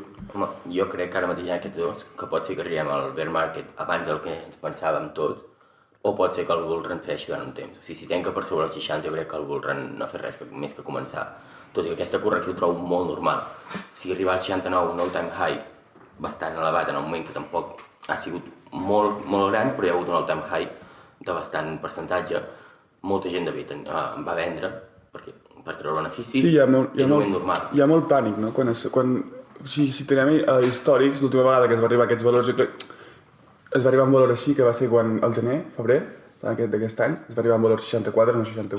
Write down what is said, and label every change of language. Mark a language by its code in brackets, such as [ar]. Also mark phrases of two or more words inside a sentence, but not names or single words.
[ca] Home, jo crec que ara mateix hi ha aquests dos, que pot ser que arribem al [en] bear market [ca] abans del que ens pensàvem tots, o pot ser que el [en] bull run [ca] segueixi durant un temps. O sigui, si tanca per sobre el 60, jo crec que el [en] bull run [ca] no ha fet res més que començar. Tot i que aquesta correcció ho trobo molt normal. Si arribar al 69, un [en] all-time high [ca] bastant elevat en un moment que tampoc ha sigut molt, molt gran, però hi ha hagut un [en] all-time high [ca] de bastant percentatge. Molta gent va vendre per treure beneficis, Sí, i és un moment normal. Hi ha molt pànic, no? Si tenim històrics, l'última vegada que es va arribar a aquests valors, es va arribar a un valor així, que va ser quan al gener, febrer, d'aquest any, es va arribar a un valor 64, no 68.